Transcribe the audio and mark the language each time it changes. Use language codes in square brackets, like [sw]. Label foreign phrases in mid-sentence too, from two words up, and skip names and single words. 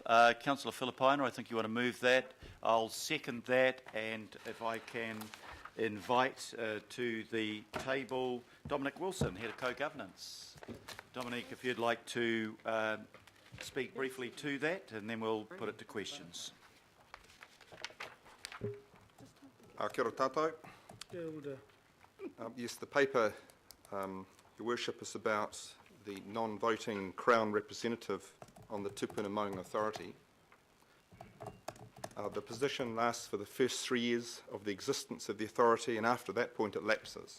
[en] Councillor Filipaina, I think you want to move that. I'll second that, and if I can invite to the table Dominic Wilson, Head of Co-Governance. Dominic, if you'd like to speak briefly to that, and then we'll put it to questions. [mi] Kia ora tātou. [en] Yes, the paper, Your Worship, is about the non-voting Crown representative on the Tupuna Maunga Authority. The position lasts for the first 3 years of the existence of the authority, and after that point it lapses.